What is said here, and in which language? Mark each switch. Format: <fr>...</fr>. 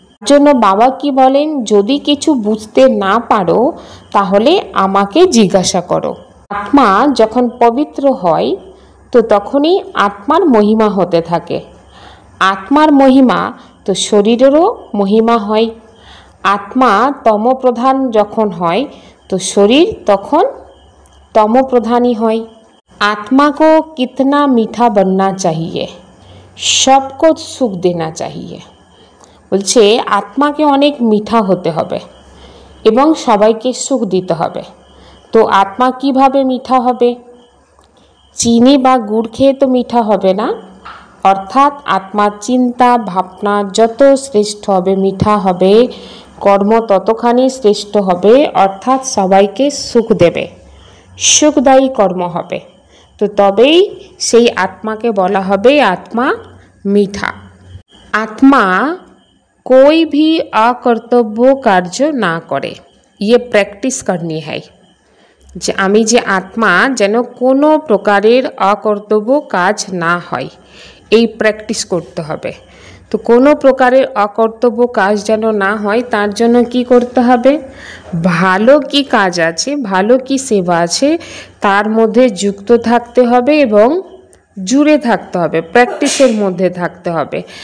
<bn>জন্য বাবা কি বলেন, যদি কিছু বুঝতে না পারো তাহলে আমাকে জিজ্ঞাসা করো। আত্মা যখন পবিত্র হয় তো তখনই আত্মার মহিমা হতে থাকে। আত্মার মহিমা তো শরীরেরও মহিমা হয়। आत्मा तम प्रधान जखन হয় तो शरीर तखन तम प्रधान ही হয়।</bn> <hi>आत्मा को कितना मीठा बनना चाहिए, सबको सुख देना चाहिए।</hi> <bn>বলছে আত্মাকে অনেক মিঠা হতে হবে এবং সবাইকে সুখ দিতে হবে। তো আত্মা কিভাবে মিঠা হবে? চিনি বা গুড় খেয়ে তো মিঠা হবে না। অর্থাৎ আত্মার চিন্তা ভাবনা যত শ্রেষ্ঠ হবে, মিঠা হবে, কর্ম ততখানি শ্রেষ্ঠ হবে, অর্থাৎ সবাইকে সুখ দেবে, সুখদায়ী কর্ম হবে। তো তবেই সেই আত্মাকে বলা হবে</bn> <hi>आत्मा मीठा। आत्मा कोई भी अकर्तव्य कार्य ना करे, ये प्रैक्टिस करनी है।</hi> <bn>যে আমি যে আত্মা যেন কোনো প্রকারের অকর্তব্য কাজ না হয়, এই প্র্যাকটিস করতে হবে। তো কোনো প্রকারের অকর্তব্য কাজ যেন না হয় তার জন্য কি করতে হবে? ভালো কি কাজ আছে, ভালো কি সেবা আছে তার মধ্যে যুক্ত থাকতে হবে এবং জুড়ে থাকতে হবে, প্র্যাকটিসের মধ্যে থাকতে হবে।</bn>